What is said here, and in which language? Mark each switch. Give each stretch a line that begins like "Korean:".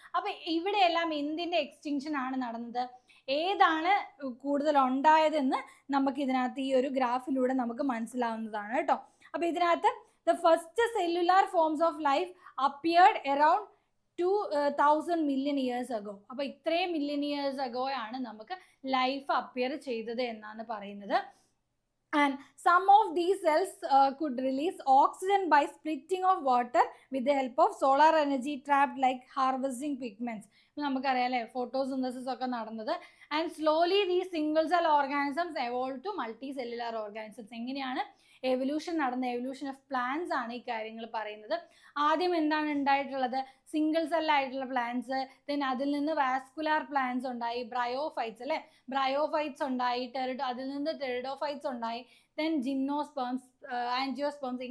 Malayalam: അപ്പം ഇവിടെയെല്ലാം എന്തിൻ്റെ എക്സ്റ്റിങ്ഷൻ ആണ് നടന്നത്, ഏതാണ് കൂടുതൽ ഉണ്ടായതെന്ന് നമുക്ക് ഇതിനകത്ത് ഈ ഒരു ഗ്രാഫിലൂടെ നമുക്ക് മനസ്സിലാവുന്നതാണ് കേട്ടോ. അപ്പോൾ ഇതിനകത്ത്
English: The first cellular forms of life appeared around 2000 million years ago.
Malayalam: അപ്പോൾ ഇത്രയും മില്യൺ ഇയേഴ്സ് അഗോ ആണ് നമുക്ക് ലൈഫ് അപ്പിയർ ചെയ്തത് എന്നാണ് പറയുന്നത്.
English: And some of these cells could release oxygen by splitting of water with the help of solar energy trapped like harvesting pigments.
Malayalam: നമുക്കറിയാം അല്ലേ, photosynthesis ഒക്കെ നടന്നത്.
English: And slowly these single cell organisms evolve to multicellular organisms.
Malayalam: എങ്ങനെയാണ് evolution നടന്ന, evolution of plants ആണ് ഈ കാര്യങ്ങൾ പറയുന്നത്. ആദ്യം എന്താണ് ഉണ്ടായിട്ടുള്ളത്, സിംഗിൾ സെല്ലായിട്ടുള്ള പ്ലാന്റ്സ്, ദെൻ അതിൽ നിന്ന് വാസ്കുലാർ പ്ലാന്റ്സ് ഉണ്ടായി, ബ്രയോഫൈറ്റ്സ് അല്ലേ, ബ്രയോഫൈറ്റ്സ് ഉണ്ടായി, അതിൽ നിന്ന് ടെറിഡോഫൈറ്റ്സ് ഉണ്ടായി, ദെൻ ജിംനോസ്പേംസ്, ആൻജിയോസ്പേംസ്.